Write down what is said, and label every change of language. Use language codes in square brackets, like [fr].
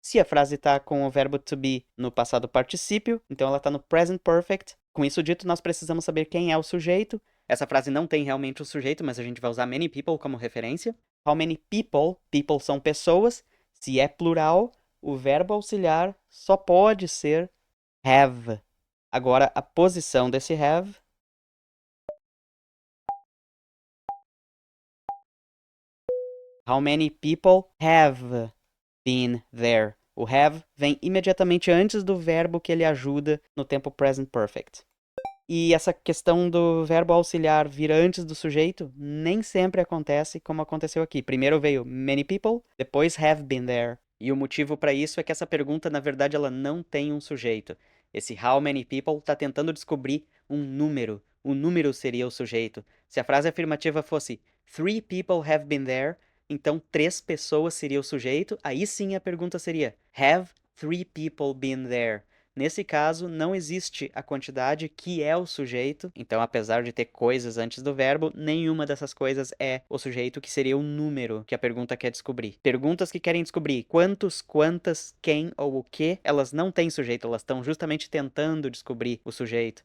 [pt] Se a frase está com o verbo to be no passado particípio, então ela está no present perfect. Com isso dito, nós precisamos saber quem é o sujeito. Essa frase não tem realmente o sujeito, mas a gente vai usar many people como referência. [en] How many people? [pt] People são pessoas. Se é plural, o verbo auxiliar só pode ser have. Agora, a posição desse [en] have how many people have been there? [pt] O have vem imediatamente antes do verbo que ele ajuda no tempo present perfect. E essa questão do verbo auxiliar vir antes do sujeito nem sempre acontece como aconteceu aqui. Primeiro veio many people, depois have been there. E o motivo para isso é que essa pergunta, na verdade, ela não tem um sujeito. Esse how many people está tentando descobrir um número. O número seria o sujeito. Se a frase afirmativa fosse [en] 3 people have been there, [pt] então 3 pessoas seria o sujeito. Aí sim a pergunta seria [en] have 3 people been there? [pt] Nesse caso, não existe a quantidade que é o sujeito. Então, apesar de ter coisas antes do verbo, nenhuma dessas coisas é o sujeito, que seria o número que a pergunta quer descobrir. Perguntas que querem descobrir quantos, quantas, quem ou o que, elas não têm sujeito, elas estão justamente tentando descobrir o sujeito.